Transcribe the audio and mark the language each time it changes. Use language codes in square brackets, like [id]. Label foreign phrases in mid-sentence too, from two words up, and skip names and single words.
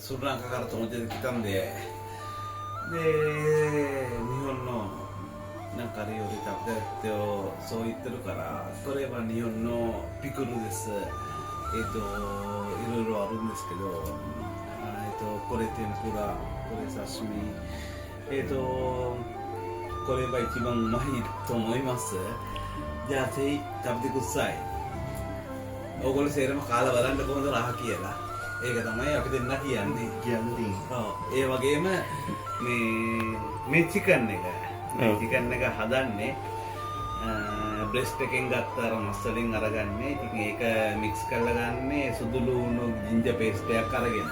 [ja] sul rankaから友達で来たんで、で、日本のなんか料理食べたってそう言ってるから、これは日本のピクルです。いろいろあるんですけど、これ天ぷら、これ刺身、これが一番うまいと思います。じゃあぜひ食べてください。 [si] ඕගොල්ලෝ සේරම කාලා බලන්න කොහොමද රහ කියලා. ඒක තමයි අපි දෙන්න කියන්නේ. ඔව්. ඒ වගේම මේ චිකන් එක. මේ චිකන් එක හදන්නේ බ්‍රෙස්ට් එකෙන් ගත්ත අර මස් වලින් අරගන්නේ. ඉතින් ඒක මික්ස් කරලා ගන්නේ සුදු ලුණු [en] ginger paste [si] එකක් අරගෙන.